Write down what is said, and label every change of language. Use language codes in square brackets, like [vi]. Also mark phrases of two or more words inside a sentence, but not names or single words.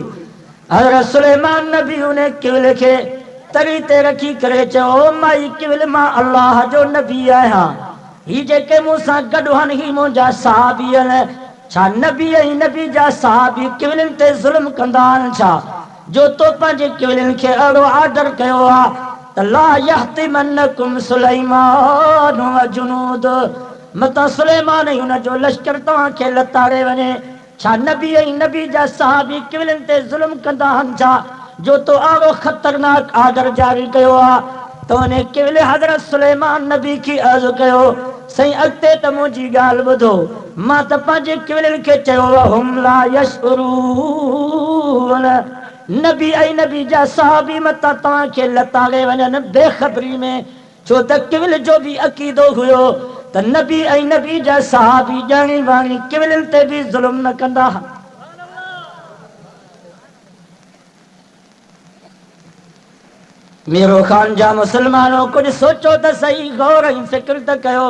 [sd] हज़रत सुलेमान नबी उन केवल खे तरी ते रखी करे चयो माई केवल मां अल्लाह जो नबी आहियां, ही जेके मूंसां गॾु आहिनि ही मुंहिंजा सहाबी आहिनि। छा नबी ऐं नबी जा सहाबी केवलनि ते ज़ुल्म कंदा आहिनि छा, जो तो पंहिंजे केवलनि खे अहिड़ो ऑर्डर कयो आहे त [ar] لا يحطمنكم سليمان و جنود, [sd] मता सुलेमान ऐं हुन जो लश्कर तव्हांखे लताड़े वञे। छा नबी ऐं नबी जा सहाबी केवलनि ते ज़ुल्म कंदा आहिनि छा, जो तो अहिड़ो ख़तरनाक ऑर्डर जारी कयो आहे। त उन केवल हज़रत सुलेमान नबी खे अर्ज़ु कयो साईं अॻिते त मुंहिंजी ॻाल्हि ॿुधो, मां त पंहिंजे केवलनि खे चयो [ar] وهم لا يشعرون, [sd] नबी ऐं नबी जा सहाबी मता तव्हांखे लताड़े वञनि बेख़बरी में, छो त केवल जो बि अक़ीदो हुयो त नबी ऐं नबी जा सहाबी ॼाणी वाणी केवलनि ते बि ज़ुल्म न कंदा। मेरो खान जा मुसलमानों कुछ सोचो त सही, गौर ऐं फिक्र त कयो।